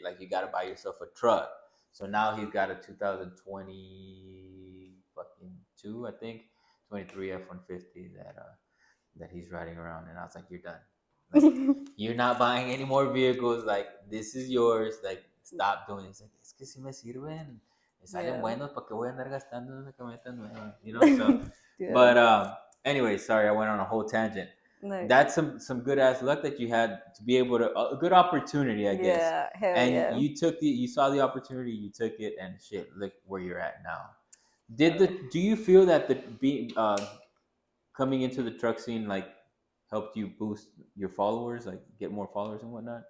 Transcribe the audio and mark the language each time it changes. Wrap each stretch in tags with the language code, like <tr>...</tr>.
<en>Like you gotta buy yourself a truck. So now he's got a 2020 fucking two, I think, 23 F-150 that he's riding around. And I was like, you're done. Like you're not buying any more vehicles. Like this is yours. Like stop doing this. Like</en> <es>es que si me sirven. Salen buenos, ¿para qué voy a andar gastando en una camioneta nueva?</es> <en>You know, so. But anyway, sorry, I went on a whole tangent. Nice. That's some good ass luck that you had to be able to a good opportunity, I guess. Yeah, hell and yeah. you saw the opportunity, you took it, and shit, look where you're at now. Do you feel that coming into the truck scene like helped you boost your followers, like get more followers and whatnot?</en>